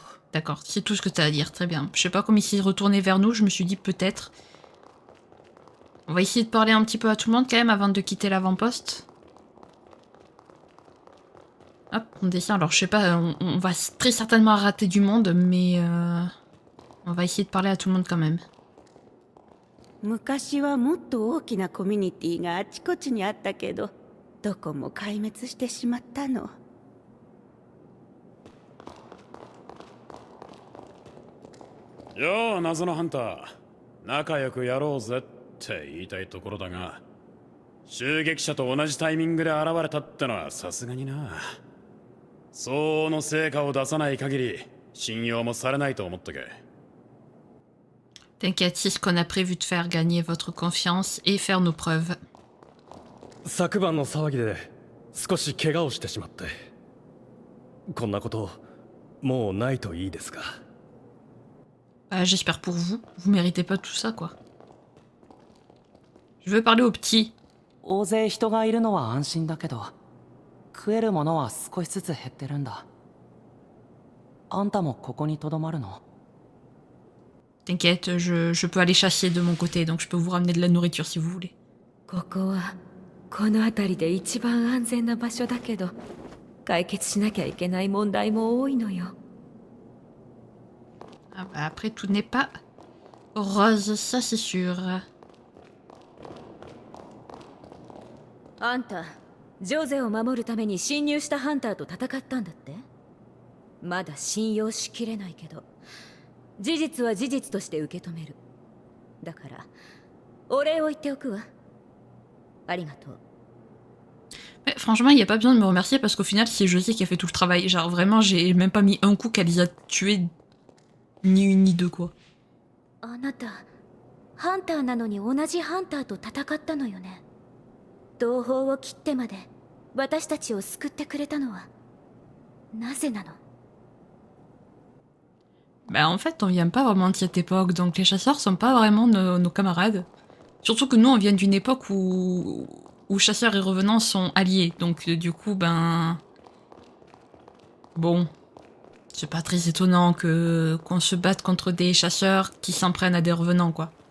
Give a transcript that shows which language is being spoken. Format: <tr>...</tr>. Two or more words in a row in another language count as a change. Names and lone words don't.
<fr>D'accord, c'est tout ce que t'as à dire, très bien. Je sais pas comment il s'est retourné vers nous, je me suis dit peut-être. On va essayer de parler un petit peu à tout le monde quand même avant de quitter l'avant-poste. Hop, on descend. Alors, je sais pas, on va très certainement rater du monde, mais on va essayer de parler à tout le monde quand même.</fr> <ja>昔はもっと大きなコミュニティがあちこちにあったけど、どこも壊滅してしまったの。よう、謎のハンター。仲良くやろうぜって言いたいところだが、襲撃者と同じタイミングで現れたってのはさすがにな。相応の成果を出さない限り信用もされないと思ったけ。</ja> <fr>T'inquiète, c'est ce qu'on a prévu de faire, gagner votre confiance et faire nos preuves.</fr> <ja>昨晩の騒ぎで少し怪我をしてしまって、こんなこともうないといいですが。</ja> <fr>Bah, j'espère pour vous. Vous méritez pas tout ça, quoi. Je veux parler aux petits.</fr> <ja>大勢人がいるのは安心だけど、食えるものは少しずつ減ってるんだ。あんたもここにとどまるの？</ja> <fr>T'inquiète, je peux aller chasser de mon côté, donc je peux vous ramener de la nourriture si vous voulez.</fr> <ja>ここはこの辺りで一番安全な場所だけど、解決しなきゃいけない問題も多いのよ。</ja> <fr>Ah bah après, tout n'est pas rose, ça c'est sûr.</fr> <ja>あんた、ジョゼを守るために侵入したハンターと戦ったんだって？まだ信用しきれないけど、事実は事実として受け止める。だから、お礼を言っておくわ。ありがとう。</ja> <fr>Mais franchement, il n'y a pas besoin de me remercier parce qu'au final, c'est José qui a fait tout le travail. Genre vraiment, j'ai même pas mis un coup qu'elle les a tués, ni une ni deux, quoi.</fr> <ja>あなた、ハンターなのに同じハンターと戦ったのよね。同胞を切ってまで私たちを救ってくれたのはなぜなの？</ja> <fr>Bah en fait, on vient pas vraiment de cette époque, donc les chasseurs sont pas vraiment nos camarades. Surtout que nous, on vient d'une époque où chasseurs et revenants sont alliés, donc du coup, ben... Bon, c'est pas très étonnant qu'on se batte contre des chasseurs qui s'en prennent à des revenants, quoi.</fr>